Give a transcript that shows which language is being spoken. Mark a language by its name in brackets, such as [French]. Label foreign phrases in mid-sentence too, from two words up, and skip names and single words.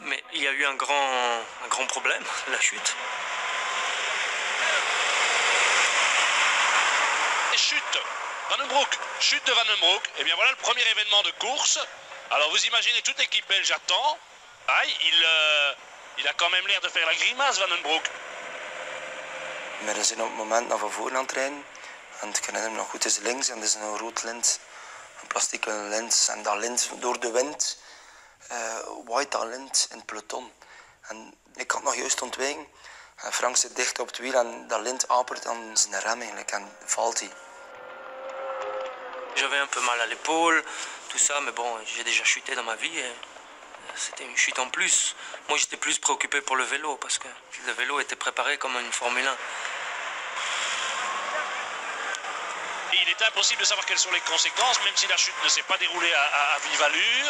[French] Mais il y a eu un grand problème, la chute. Chute Van den Broek, chute de Van den Broek. Et bien voilà le premier événement de course. Alors vous imaginez, toute l'équipe belge attend. Aïe, il a quand même l'air de faire la grimace, Van den Broek. [Dutch] We zijn op het moment naar van voren aan het rijden. En ik herinner me nog goed, het is links en het is een rood lint. Een plastieke lint. En dat lint door de wind waait dat lint in het peloton. En ik had nog juist ontwijken. En Frank zit dicht op het wiel en dat lint apert aan zijn rem eigenlijk. En valt hij. [French] J'avais un peu mal à l'épaule, tout ça, mais bon, j'ai déjà chuté dans ma vie et c'était une chute en plus. Moi, j'étais plus préoccupé pour le vélo parce que le vélo était préparé comme une Formule 1. Il est impossible de savoir quelles sont les conséquences, même si la chute ne s'est pas déroulée à vive allure.